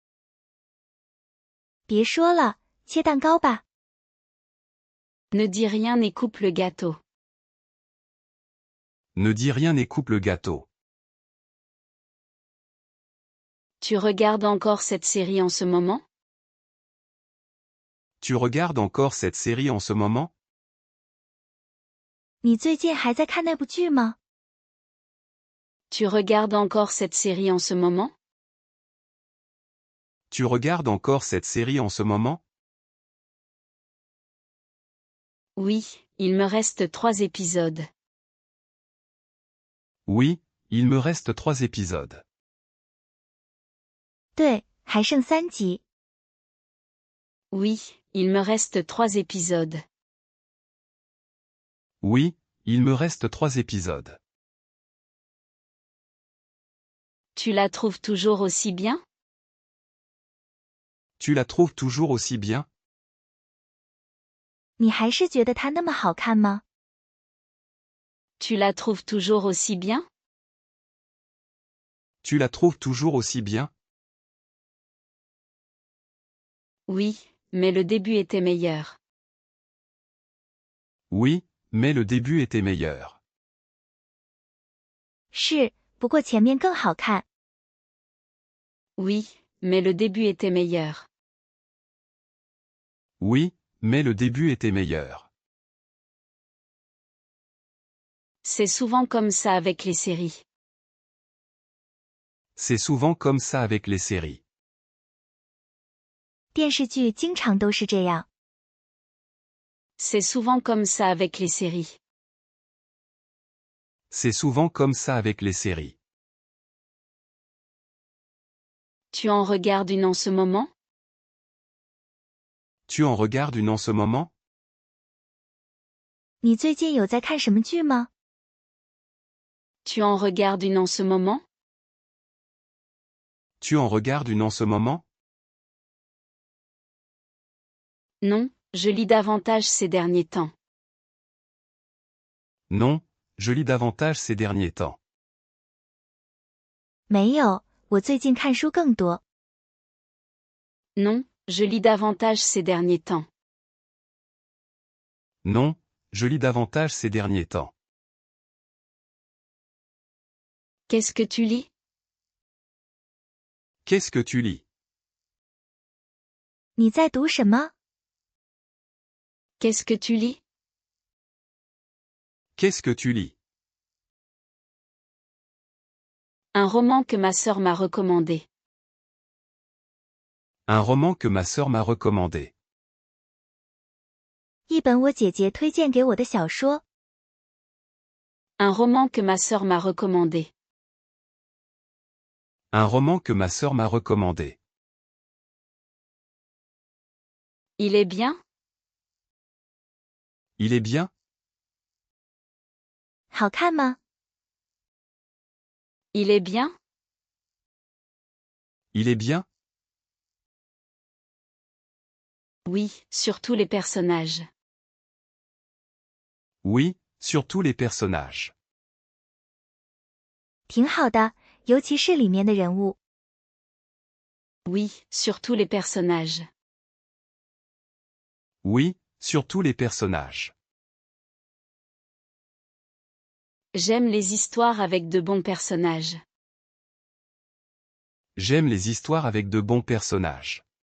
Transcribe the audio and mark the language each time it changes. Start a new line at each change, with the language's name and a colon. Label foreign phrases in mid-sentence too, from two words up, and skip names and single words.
Chinese: 别说了，切蛋糕吧。
French: Ne dis rien et coupe le gâteau. Ne dis rien et coupe le gâteau. Tu regardes encore cette série en ce moment? Tu regardes encore cette série en ce moment?
Chinese: 你最近还在看那部剧吗？
French: Tu regardes encore cette série en ce moment? Tu regardes encore cette série en ce moment? Oui, il me reste 3 épisodes. Oui, il me reste 3 épisodes.
Chinese: 对，还剩3集。
French: Oui, il me reste 3 épisodes. Oui, il me reste 3 épisodes. Tu la trouves toujours aussi bien? Tu la trouves toujours aussi bien?
Chinese: 你还是觉得它那么好看吗？
French: Tu la trouves toujours aussi bien? Tu la trouves toujours aussi bien? Oui, mais le début était meilleur. Oui, mais le début était meilleur.
Chinese: 是，不过前面更好看。
French: Oui, mais le début était meilleur. Oui, mais le début était meilleur. C'est souvent comme ça avec les séries. C'est souvent comme ça avec les séries.
Chinese: 电视剧经常都是这样。
French: C'est souvent comme ça avec les séries. C'est souvent comme ça avec les séries. Tu en regardes une en ce moment? Tu en regardes une en ce moment?
Chinese: 你最近有在看什么剧吗？
French: Tu en regardes une en ce moment? Tu en regardes une en ce moment? Non, je lis davantage ces derniers temps. Non, je lis davantage ces derniers temps.
Chinese: 没有，我最近看书更多。
French: Non, je lis davantage ces derniers temps. Non, je lis davantage ces derniers temps. Qu'est-ce que tu lis? Qu'est-ce que tu lis?
Chinese: 你在读什么？
French: Qu'est-ce que tu lis? Qu'est-ce que tu lis? Un roman que ma sœur m'a recommandé. Un roman que ma sœur m'a recommandé.
Chinese: 一本我姐姐推荐给我的小说。
French: Un roman que ma sœur m'a recommandé. Un roman que ma sœur m'a recommandé. Il est bien? Il est bien?
Chinese: 好看吗？
French: Il est bien? Il est bien? Oui, surtout les personnages. Oui, surtout les personnages.
Chinese: 挺好的，尤其是里面的人物。
French: Oui, surtout les personnages. Oui, surtout les personnages. J'aime les histoires avec de bons personnages. J'aime les histoires avec de bons personnages.